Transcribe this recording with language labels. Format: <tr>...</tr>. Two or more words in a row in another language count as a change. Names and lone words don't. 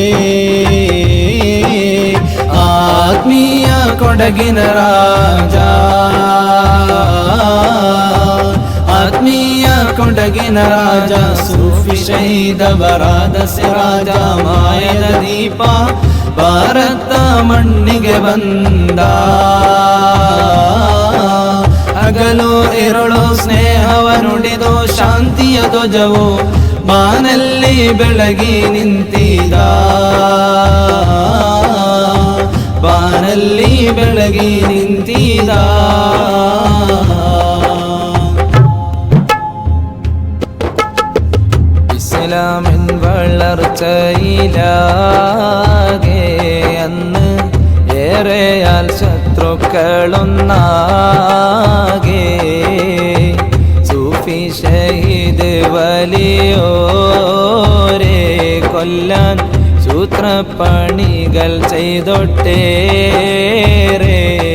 <kn>ಆತ್ಮೀಯ ಕೊಡಗಿನ ರಾಜ ಆತ್ಮೀಯ ಕೊಡಗಿನ ರಾಜ ಸೂಫಿ ಶಹೀದವರಾದ ಸಿರಾಜ ಮಾಯದ ದೀಪ ಭಾರತ ಮಣ್ಣಿಗೆ ಬಂದ. ಹಗಲು ಹಗಲು ಇರುಳು ಸ್ನೇಹವನುಡಿದು ಶಾಂತಿಯ ಧ್ವಜವು ಬಾನಲ್ಲಿ ಬೆಳಗಿ ನಿಂತಿದ ಬಾನಲ್ಲಿ ಬೆಳಗಿ ನಿಂತಿದ</kn> <ml>ഇസ്ലാമിൻ വളർച്ചയിലാകെ അന്ന് ഏറെയാൽ ശത്രുക്കളൊന്നാകെ സൂഫി ഷഹീദ് വലിയോരെ കൊല്ലാൻ സൂത്രപ്പണികൾ ചെയ്തൊട്ടേറെ</ml>